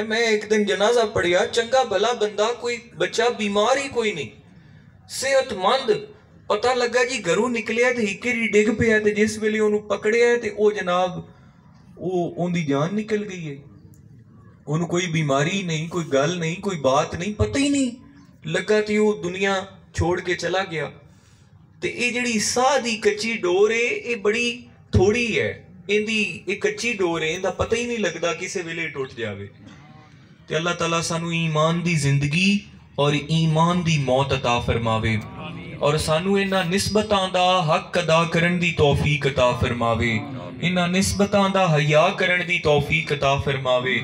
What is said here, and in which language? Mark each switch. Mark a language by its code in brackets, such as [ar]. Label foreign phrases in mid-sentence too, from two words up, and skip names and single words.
[pa] ਮੈਂ ਇੱਕ ਦਿਨ ਜਨਾਜ਼ਾ ਪੜ੍ਹਿਆ, ਚੰਗਾ ਭਲਾ ਬੰਦਾ, ਕੋਈ ਬੱਚਾ ਬੀਮਾਰ ਹੀ ਕੋਈ ਨਹੀਂ, ਸਿਹਤਮੰਦ, ਪਤਾ ਲੱਗਾ ਜੀ ਘਰੋਂ ਨਿਕਲਿਆ ਤੇ ਹਿਕੇਰੀ ਡਿੱਗ ਪਿਆ ਤੇ ਜਿਸ ਵੇਲੇ ਓਹਨੂੰ ਪਕੜਿਆ ਤੇ ਓ ਜਨਾਬ ਓਹਦੀ ਜਾਨ ਨਿਕਲ ਗਈ ਹੈ। ਓਹਨੂੰ ਕੋਈ ਬੀਮਾਰੀ ਨਹੀਂ, ਕੋਈ ਗੱਲ ਨਹੀਂ, ਕੋਈ ਬਾਤ ਨਹੀਂ, ਪਤਾ ਹੀ ਨਹੀਂ ਲੱਗਾ ਤੇ ਓ ਦੁਨੀਆ ਛੋੜ ਕੇ ਚਲਾ ਗਿਆ। ਤੇ ਇਹ ਜਿਹੜੀ ਸਾਹ ਦੀ ਕੱਚੀ ਡੋਰ ਹੈ ਇਹ ਬੜੀ ਥੋੜ੍ਹੀ ਹੈ। ਇਹਦੀ ਇੱਕ ਕੱਚੀ ਡੋਰ ਹੈ, ਇਹਦਾ ਪਤਾ ਹੀ ਨਹੀਂ ਲੱਗਦਾ ਕਿਸੇ ਵੇਲੇ ਟੁੱਟ ਜਾਵੇ। ਤੇ ਅੱਲਾਹ ਤਾਲਾ ਸਾਨੂੰ ਈਮਾਨ ਦੀ ਜ਼ਿੰਦਗੀ ਔਰ ਈਮਾਨ ਦੀ ਮੌਤ ਅਤਾ ਫਰਮਾਵੇ ਔਰ ਸਾਨੂੰ ਇਹਨਾਂ ਨਿਸਬਤਾਂ ਦਾ ਹੱਕ ਅਦਾ ਕਰਨ ਦੀ ਤੌਫੀਕ ਅਤਾ ਫਰਮਾਵੇ, ਇਹਨਾਂ ਨਿਸਬਤਾਂ ਦਾ ਹਯਾ ਕਰਨ ਦੀ ਤੌਫੀਕ ਅਤਾ ਫਰਮਾਵੇ।